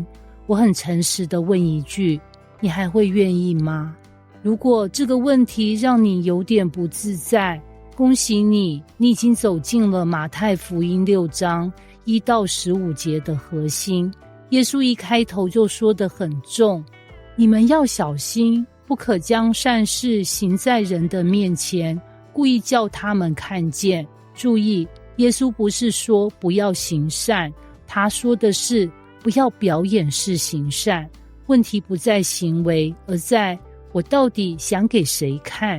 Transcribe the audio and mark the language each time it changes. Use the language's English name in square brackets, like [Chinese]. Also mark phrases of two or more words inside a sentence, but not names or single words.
[Chinese] 我很誠實地問一句，你還會願意嗎？如果這個問題讓你有點不自在，恭喜你，你已經走進了馬太福音6章1到15節的核心。耶穌一開頭就說得很重，你們要小心，不可將善事行在人的面前，故意叫他們看見。注意，耶穌不是說不要行善，他說的是不要表演式行善。問題不在行為，而在我到底想給誰看。